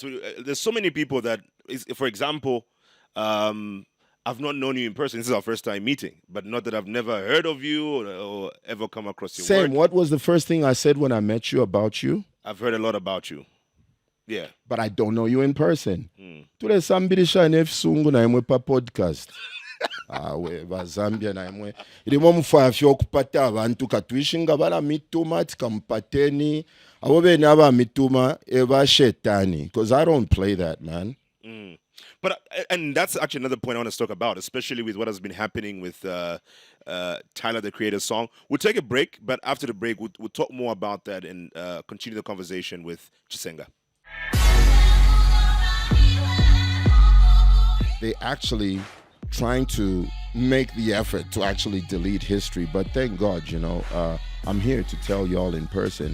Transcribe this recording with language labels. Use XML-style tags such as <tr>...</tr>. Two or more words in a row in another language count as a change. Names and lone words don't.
<en>There's so many people that, for example, I've not known you in person. This is our first time meeting, but not that I've never heard of you or ever come across your Same. work. What was the first thing I said when I met you about you? I've heard a lot about you. Yeah. But I don't know you in person.</en> <bem>Tule sambili shine sungu na imwe pa podcast. We ba Zambian na imwe. Ilimo mfafyo kupata abantu katwishinga bala mituma tikampateni. Awobe naba mituma eba shetani.</bem> <en>Because I don't play that, man. But and that's actually another point I want to talk about, especially with what has been happening with Tyler the Creator's song. We'll take a break, but after the break, we'll talk more about that and continue the conversation with Chisenga. They actually trying to make the effort to actually delete history, but thank God, I'm here to tell y'all in person.</en>